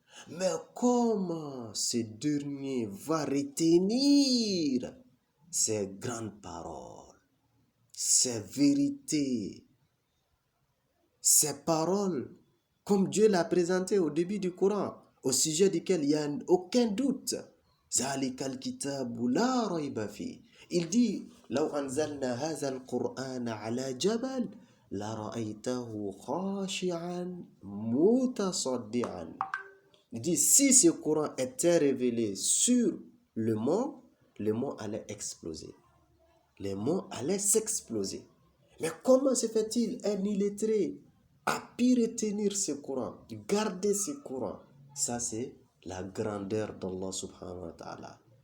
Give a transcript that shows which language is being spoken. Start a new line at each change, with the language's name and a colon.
French: Mais comment ce dernier va retenir ces grandes paroles, ces vérités, ces paroles, comme Dieu l'a présenté au début du Coran, au sujet duquel il n'y a aucun doute.
Arabic: ذَلِكَ الْكِتَابُ لَا رَيْبَ فِيهِ.
French: Il dit,
Arabic: لو أنزلنا هذا القرآن على جبل لرأيته خاشعا متصدعا.
French: Il dit, si ce Coran était révélé sur le mont allait exploser. Les monts allaient s'exploser. Mais comment se fait-il, un illettré a pu retenir ce Coran, garder ce Coran? Ça, c'est la grandeur d'Allah subhanahu wa ta'ala.